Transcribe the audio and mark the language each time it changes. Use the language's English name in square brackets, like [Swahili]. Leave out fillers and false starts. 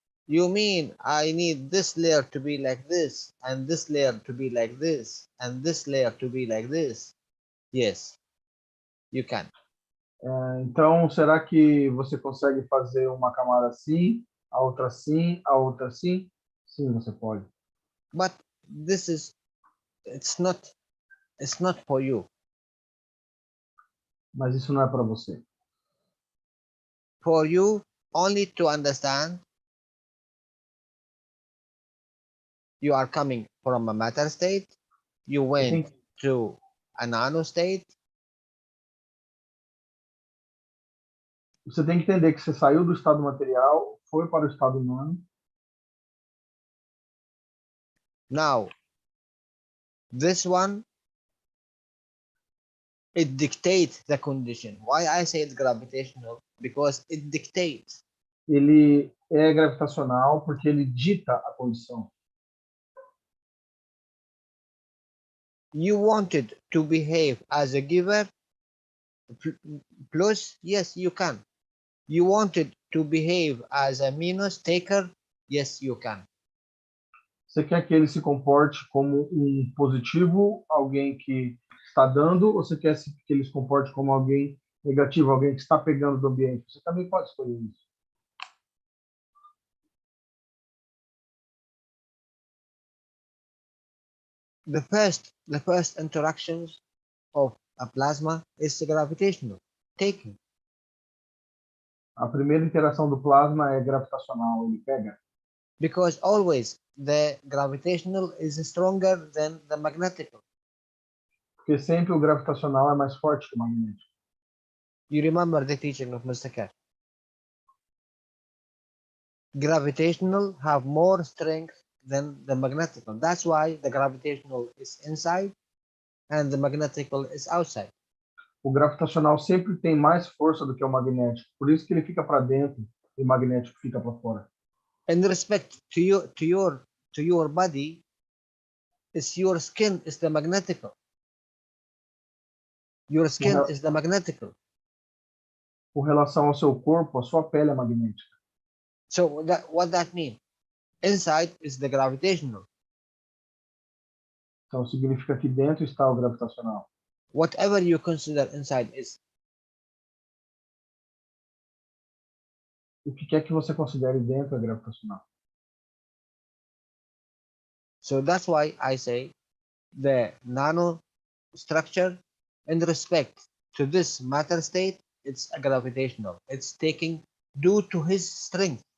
[English] You mean I need this layer to be like this, and this layer to be like this, and this layer to be like this? Yes, you can. [Portuguese] Então, será que você consegue fazer uma camada assim, a outra assim, a outra assim? Sim, você pode. [English] But this is, it's not for you. [Portuguese] Mas isso não é para você. [English] For you only to understand you are coming from a matter state, you went to a nano state. [Portuguese] Você tem que entender que você saiu do estado material, foi para o estado nano. [English] Now, this one, it dictates the condition. Why I say it's gravitational? Because it dictates. [Portuguese] Ele é gravitacional porque ele dita a condição. [English] You wanted to behave as a giver, plus, yes, you can. You wanted to behave as a minus taker, yes, you can. [Portuguese] Você quer que ele se comporte como um positivo, alguém que está dando, ou você quer que ele se comporte como alguém negativo, alguém que está pegando do ambiente? Você também pode escolher isso. [English] The first interactions of a plasma is gravitational, taking. [Portuguese] A primeira interação do plasma é gravitacional, ele pega. [English] Because always the gravitational is stronger than the magnetical. [Portuguese] Porque sempre o gravitacional é mais forte que o magnético. [English] You remember the teaching of Mr. Keshe. Gravitational have more strength than the magnetical. That's why the gravitational is inside and the magnetical is outside. [Portuguese] O gravitacional sempre tem mais força do que o magnético. Por isso que ele fica para dentro e o magnético fica para fora. [English] In respect to your body, is your skin is the magnetical. Your skin is the magnetical. [Portuguese] Com relação ao seu corpo, a sua pele é magnética. [English] So what that means? Inside is the gravitational. [Portuguese] Então significa que dentro está o gravitacional. [English] Whatever you consider inside is. [Portuguese] o que quer que você considere dentro é gravitacional. [English] So that's why I say the nano structure in respect to this matter state, it's a gravitational. It's taking due to his strength.